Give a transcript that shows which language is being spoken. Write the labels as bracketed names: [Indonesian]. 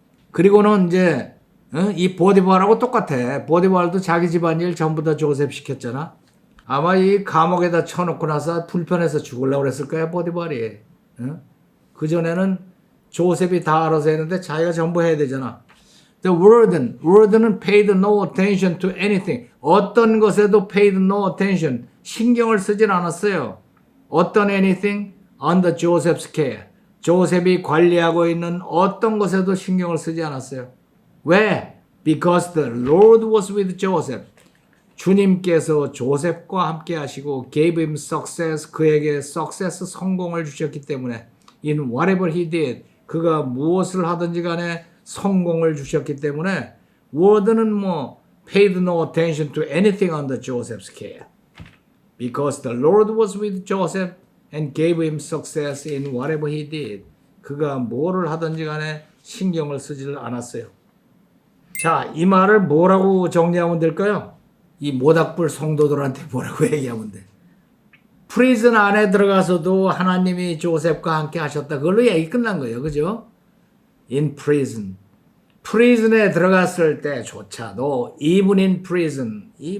[Korean] 그리고는 이제 이 보디발하고 똑같아. 보디발도 자기 집안일 전부 다 조셉 시켰잖아. 아마 이 감옥에다 쳐놓고 나서 불편해서 죽으려고 그랬을 거야, 보디발이. 그전에는 조셉이 다 알아서 했는데 자기가 전부 해야 되잖아. [English] The warden은 paid no attention to anything. [Korean] 어떤 것에도 [English] paid no attention. [Korean] 신경을 쓰진 않았어요. 어떤 anything? [English] Under Joseph's care. [Korean] 조셉이 관리하고 있는 어떤 것에도 신경을 쓰지 않았어요. 왜? [English] Because the Lord was with Joseph. [Korean] 주님께서 조셉과 함께 하시고 [English] gave him success. [Korean] 그에게 success, 성공을 주셨기 때문에 [English] in whatever he did. [Korean] 그가 무엇을 하든지 간에 성공을 주셨기 때문에 워드는 [English] paid no attention to anything under Joseph's care. Because the Lord was with Joseph and gave him success in whatever he did. [Korean] 그가 뭐를 하든지 간에 신경을 쓰지를 않았어요. 자, 이 말을 뭐라고 정리하면 될까요? 이 모닥불 성도들한테 뭐라고 얘기하면 돼? 프리즌 안에 들어가서도 하나님이 조셉과 함께 하셨다. 그걸로 얘기 끝난 거예요. 그죠? [English] In prison. [Korean] 프리즌에 들어갔을 때조차도 [English] even in prison.